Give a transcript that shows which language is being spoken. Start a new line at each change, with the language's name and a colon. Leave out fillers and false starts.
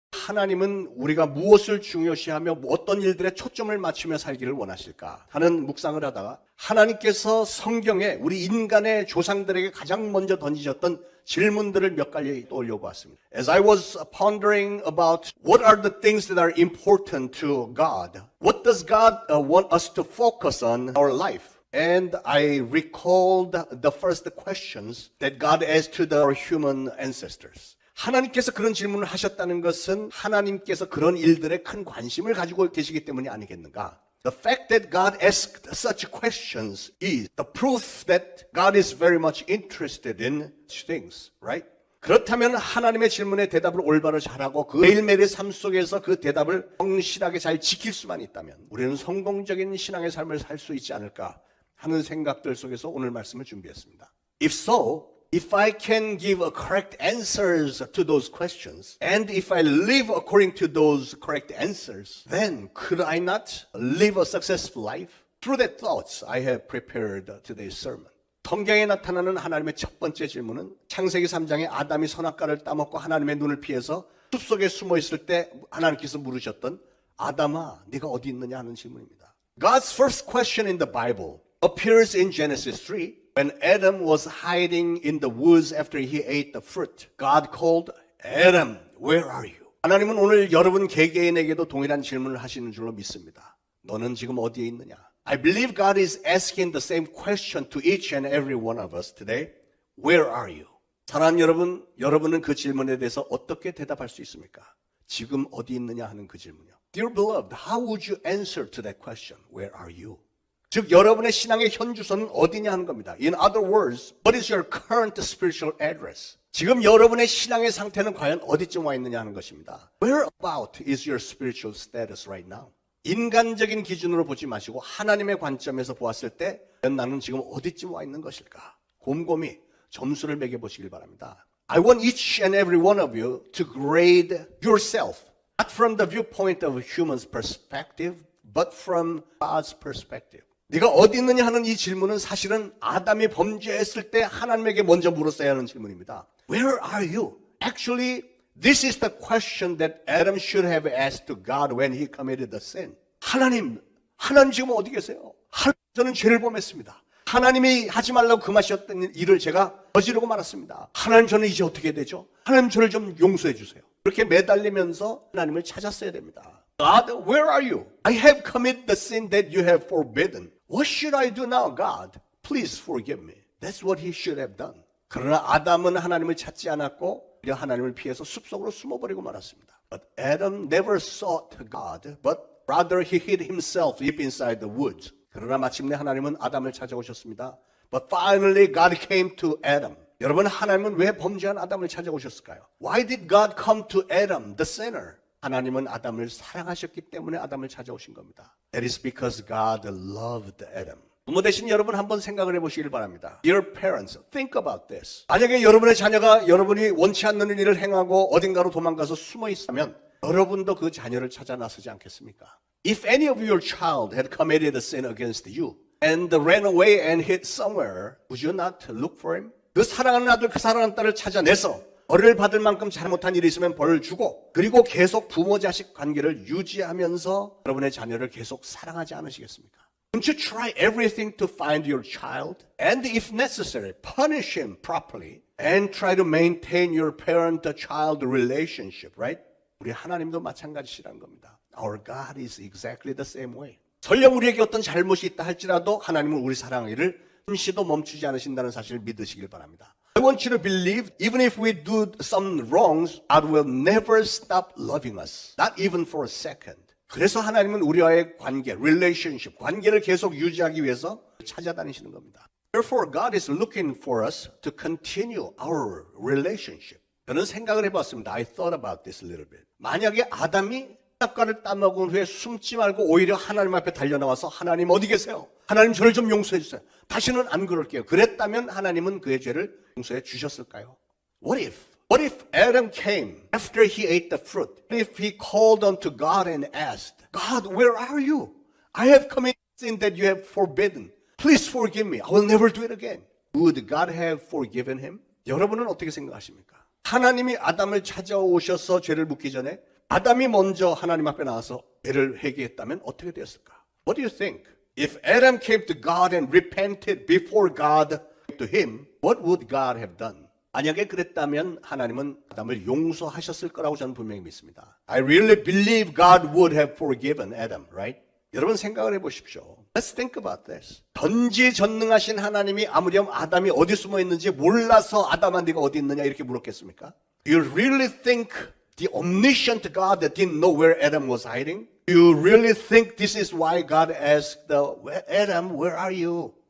Korean: 하나님은 우리가 무엇을 중요시하며 어떤 일들에 초점을 맞추며 살기를 원하실까 하는 묵상을 하다가 하나님께서 성경에 우리 인간의 조상들에게 가장 먼저 던지셨던 질문들을 몇 가지 떠올려 보았습니다.
English: As I was pondering about what are the things that are important to God, what does God want us to focus on in our life? And I recalled the first questions that God asked to our human ancestors.
Korean: 하나님께서 그런 질문을 하셨다는 것은 하나님께서 그런 일들에 큰 관심을 가지고 계시기 때문이 아니겠는가?
English: The fact that God asked such questions is the proof that God is very much interested in such things, right?
Korean: 그렇다면 하나님의 질문에 대답을 올바로 잘하고 그 매일매일의 삶 속에서 그 대답을 성실하게 잘 지킬 수만 있다면 우리는 성공적인 신앙의 삶을 살 수 있지 않을까 하는 생각들 속에서 오늘 말씀을 준비했습니다.
English: If so, if I can give correct answers to those questions, and if I live according to those correct answers, then could I not live a successful life? Through that thoughts, I have prepared today's sermon.
Korean: 성경에 나타나는 하나님의 첫 번째 질문은 창세기 3장에 아담이 선악과를 따먹고 하나님의 눈을 피해서 숲속에 숨어 있을 때 하나님께서 물으셨던 아담아, 네가 어디 있느냐 하는 질문입니다.
English: God's first question in the Bible appears in Genesis 3. When Adam was hiding in the woods after he ate the fruit, God called, Adam, where are you?
Korean: 하나님은 오늘 여러분 개개인에게도 동일한 질문을 하시는 줄로 믿습니다. 너는 지금 어디에 있느냐?
English: I believe God is asking the same question to each and every one of us today. Where are you?
Korean: 사랑하는 여러분, 여러분은 그 질문에 대해서 어떻게 대답할 수 있습니까? 지금 어디 있느냐 하는 그 질문이요.
English: Dear beloved, how would you answer to that question? Where are you?
Korean: 즉 여러분의 신앙의 현주소는 어디냐 하는 겁니다.
English: In other words, what is your current spiritual address?
Korean: 지금 여러분의 신앙의 상태는 과연 어디쯤 와 있느냐 하는 것입니다.
English: Where about is your spiritual status right now?
Korean: 인간적인 기준으로 보지 마시고 하나님의 관점에서 보았을 때 나는 지금 어디쯤 와 있는 것일까? 곰곰이 점수를 매겨보시길 바랍니다.
English: I want each and every one of you to grade yourself, not from the viewpoint of a human's perspective, but from God's perspective.
Korean: 네가 어디 있느냐 하는 이 질문은 사실은 아담이 범죄했을 때 하나님에게 먼저 물었어야 하는 질문입니다.
English: Where are you? Actually, this is the question that Adam should have asked to God when he committed the sin.
Korean: 하나님 지금 어디 계세요? 저는 죄를 범했습니다. 하나님이 하지 말라고 금하셨던 일을 제가 저지르고 말았습니다. 하나님 저는 이제 어떻게 되죠? 하나님 저를 좀 용서해 주세요. 그렇게 매달리면서 하나님을 찾았어야 됩니다.
English: God, where are you? I have committed the sin that you have forbidden. What should I do now, God? Please forgive me. That's what he should have done.
Korean: 그러나 아담은 하나님을 찾지 않았고 하나님을 피해서 숲속으로 숨어버리고 말았습니다.
English: But Adam never sought God, but rather he hid himself deep inside the woods.
Korean: 그러나 마침내 하나님은 아담을 찾아오셨습니다.
English: But finally God came to Adam.
Korean: 여러분 하나님은 왜 범죄한 아담을 찾아오셨을까요?
English: Why did God come to Adam, the sinner?
Korean: 하나님은 아담을 사랑하셨기 때문에 아담을 찾아오신 겁니다.
English: That is because God loved Adam.
Korean: 부모 되신 여러분 한번 생각을 해보시길 바랍니다.
English: Dear parents, think about this.
Korean: 만약에 여러분의 자녀가 여러분이 원치 않는 일을 행하고 어딘가로 도망가서 숨어 있으면 여러분도 그 자녀를 찾아 나서지 않겠습니까?
English: If any of your child had committed a sin against you and ran away and hid somewhere, would you not look for him?
Korean: 그 사랑하는 아들, 그 사랑하는 딸을 찾아내서 벌을 받을 만큼 잘못한 일이 있으면 벌을 주고 그리고 계속 부모 자식 관계를 유지하면서 여러분의 자녀를 계속 사랑하지 않으시겠습니까?
English: Don't you try everything to find your child and if necessary punish him properly and try to maintain your parent-child relationship, right?
Korean: 우리 하나님도 마찬가지시라는 겁니다.
English: Our God is exactly the same way.
Korean: 설령 우리에게 어떤 잘못이 있다 할지라도 하나님은 우리 사랑하기를 잠시도 멈추지 않으신다는 사실을 믿으시길 바랍니다.
English: I want you to believe even if we do some wrongs, God will never stop loving us. Not even for a second.
Korean: 그래서 하나님은 우리와의 관계, relationship, 관계를 계속 유지하기 위해서 찾아다니시는 겁니다.
English: Therefore, God is looking for us to continue our relationship.
Korean: 저는 생각을 해봤습니다.
English: I thought about this a little bit.
Korean: 만약에 아담이 선악과를 따먹은 후에 숨지 말고 오히려 하나님 앞에 달려나와서 하나님 어디 계세요? 하나님 저를 좀 용서해 주세요. 다시는 안 그럴게요. 그랬다면 하나님은 그의 죄를 용서해 주셨을까요?
English: What if Adam came after he ate the fruit? If he called unto God and asked, God, where are you? I have committed sin that you have forbidden. Please forgive me. I will never do it again. Would God have forgiven him?
Korean: 여러분은 어떻게 생각하십니까? 하나님이 아담을 찾아오셔서 죄를 묻기 전에 아담이 먼저 하나님 앞에 나와서 죄를 회개했다면 어떻게 되었을까?
English: What do you think? If Adam came to God and repented before God to him, what would God have done?
Korean: 만약에 그랬다면 하나님은 아담을 용서하셨을 거라고 저는 분명히 믿습니다.
English: I really believe God would have forgiven Adam, right?
Korean: 여러분 생각을 해보십시오.
English: Let's think about this.
Korean: 전지전능하신 하나님이 아무렴 아담이 어디 숨어 있는지 몰라서 아담아 네가 어디 있느냐 이렇게 물었겠습니까?
English: Do you really think the omniscient God that didn't know where Adam was hiding? Do you really think this is why God asked Adam, where are you?